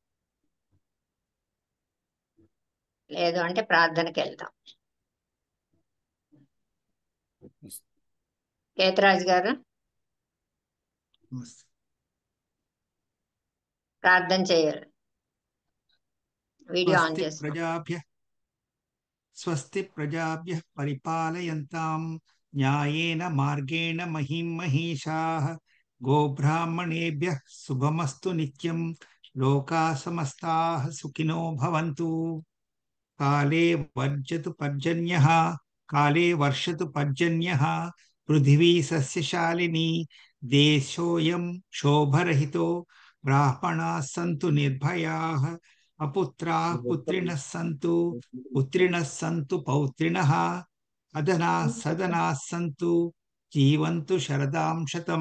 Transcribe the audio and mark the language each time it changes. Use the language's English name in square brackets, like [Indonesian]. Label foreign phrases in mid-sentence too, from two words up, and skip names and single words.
[Telugu] లేదు అంటే ప్రార్థనకి వెళ్తాం. కేతరాజ్ గారు ప్రార్థన చేయాలి. వీడియో ఆన్ చేసుకోండి. [Sanskrit] స్వస్తి ప్రజాభ్యః పరిపాలయంతాం న్యాయేన మార్గేణ మహిం మహీషాః గోబ్రాహ్మణేభ్యః శుభమస్తు నిత్యం లోకా సమస్తాః సుఖినో భవంతు. కాలే వర్జతు పర్జన్యః కాలే వర్షతు పర్జన్యః పృథివీ సస్యశాలిని దేశోయం శోభరహితో బ్రాహ్మణాः సంతు నిర్భయాः అపుత్రాः పుత్రిణः సంతు పుత్రిణः సంతు పౌత్రిణः అదనాः సదనాः సంతు జీవంతు శరదాం శతం.